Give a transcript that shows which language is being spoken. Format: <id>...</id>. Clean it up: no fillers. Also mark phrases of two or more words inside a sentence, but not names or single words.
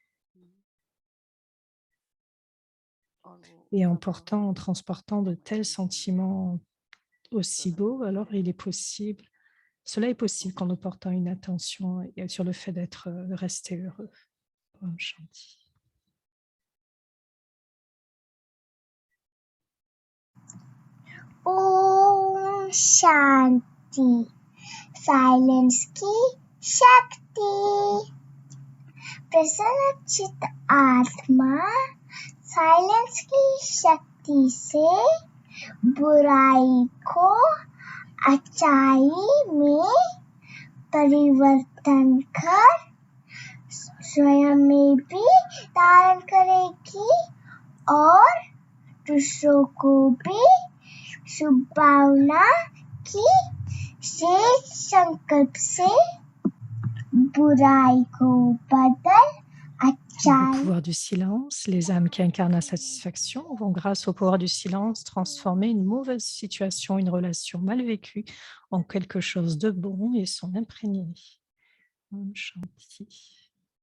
<fr>Et en transportant de tels sentiments aussi beaux, alors il est possible, cela est possible quand nous portons une attention sur le fait d'être resté heureux.</fr> <hi>Om Shanti. Om Shanti. Silence की शक्ति. प्रसन्न चित्त आत्मा साइलेंस की शक्ति से बुराई को अच्छाई में परिवर्तन कर स्वयं में भी धारण करेगी और दूसरों को भी शुभ भावना की शेष संकल्प से बुराई को बदल</hi> <fr>Le pouvoir du silence, les âmes qui incarnent la satisfaction vont, grâce au pouvoir du silence, transformer une mauvaise situation, une relation mal vécue en quelque chose de bon et s'en imprégner.</fr> <hi>Om Shanti.</hi>